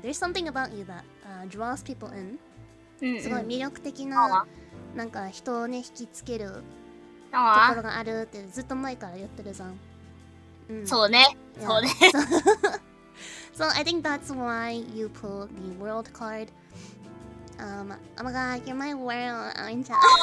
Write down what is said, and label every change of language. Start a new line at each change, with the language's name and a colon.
English: There's something about you that draws people in.
Japanese: すごい魅力的な、なんか人をね引きつけるところがあるってずっと前から言ってるじゃん。そうね。そうね。
English: So I think that's why you pull the world card. Oh my god, you're my world, aren't you?